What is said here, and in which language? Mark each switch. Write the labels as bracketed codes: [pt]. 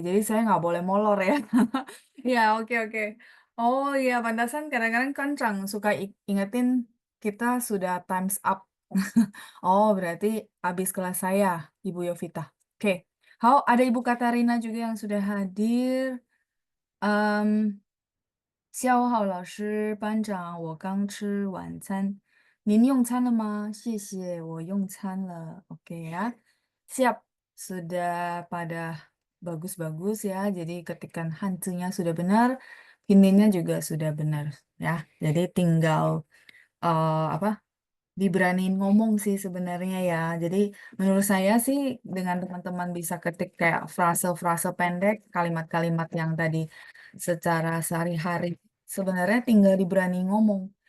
[id] Jadi saya nggak boleh molor ya. Ya, oke, oke. Oh iya, pantasan kadang-kadang Kancang suka ingetin kita sudah [en] times up. [id] Oh, berarti habis kelas saya, Ibu Yovita. Oke. Ada Ibu Katarina juga yang sudah hadir. [zh] Um, 下午好，老师，班长，我刚吃晚餐。您用餐了吗？谢谢，我用餐了。 [id] Oke ya. Siap. Sudah pada bagus-bagus ya. Jadi ketikan hantunya sudah benar. Pinginnya juga sudah benar ya. Jadi tinggal apa? Diberaniin ngomong sih sebenarnya ya. Jadi menurut saya sih dengan teman-teman bisa ketik kayak frase-frase pendek, kalimat-kalimat yang tadi secara sehari-hari sebenarnya tinggal diberani ngomong.